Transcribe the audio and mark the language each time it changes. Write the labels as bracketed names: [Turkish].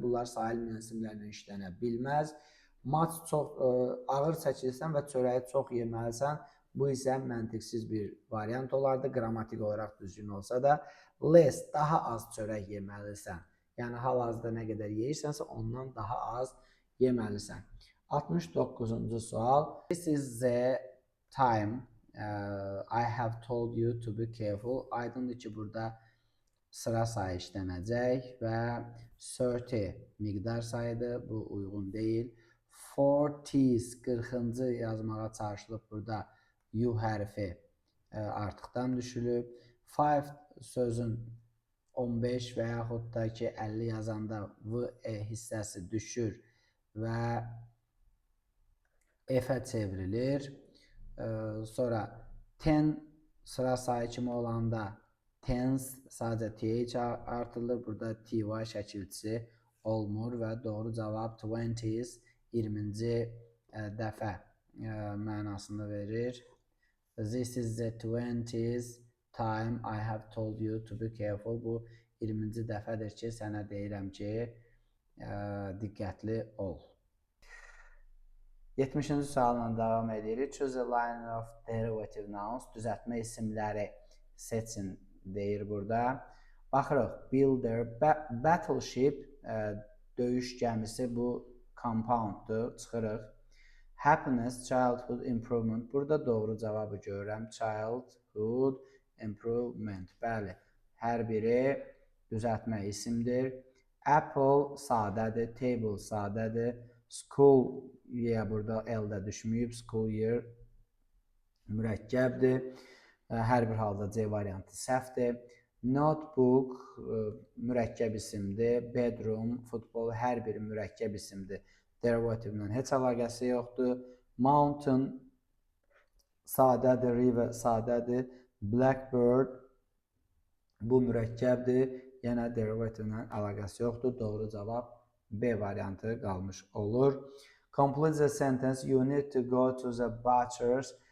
[Azerbaijani] Bunlar sayılmayan isimlərlə işlənə bilməz. Much, çox ağır çəkilsən və çörəyi çox yeməlisən. Bu isə məntiqsiz bir variant olardı. Qrammatik olaraq düzgün olsa da. Less, daha az çörək yeməlisən. Yəni, hal-hazırda nə qədər yeyirsənsə, ondan daha az yeməlisən. 69-cu sual. [English] This is the time I have told you to be careful. [Azerbaijani] Aydındır ki, burada sıra sayı işlənəcək və 30 miqdar sayıdır. Bu uyğun deyil. 40's, 40-cı yazmağa çalışılıb. Burada U hərfi artıqdan düşülüb. 5 sözün 15 və yaxud da ki 50 yazanda V hissəsi düşür və F-ə çevrilir. Sonra 10 sıra sayı kimi olanda tens sadəcə TH artırılır. Burada TY şəkilçisi olmur və doğru cavab 20's 20-ci dəfə mənasını verir. [English] This is the 20th time I have told you to be careful. [Azerbaijani] Bu 20-ci dəfədir ki, sənə deyirəm ki, diqqətli ol. 70-ci sualla davam edirik. [English] Choose a line of derivative nouns. [Azerbaijani] Düzəltmə isimləri seçin deyir burada. Baxırıq. Builder, battleship, döyüş gəmisi, bu compounddur. Çıxırıq. Happiness, childhood improvement. Burada doğru cavabı görürəm. [English] Childhood improvement. [Azerbaijani] Bəli, hər biri düzəltmə isimdir. Apple sadədir, table sadədir. School yeyə burada L-də düşməyib. School year mürəkkəbdir. Hər bir halda C variantı səhvdir. Notebook mürəkkəb isimdir. Bedroom, futbol hər biri mürəkkəb isimdir. Derivativlə heç əlaqəsi yoxdur. Mountain sadədir, river sadədir. Blackbird bu mürəkkəbdir. Yenə derivativlə əlaqəsi yoxdur. Doğru cavab B variantı qalmış olur. [English] Complete the sentence. You need to go to the butcher's.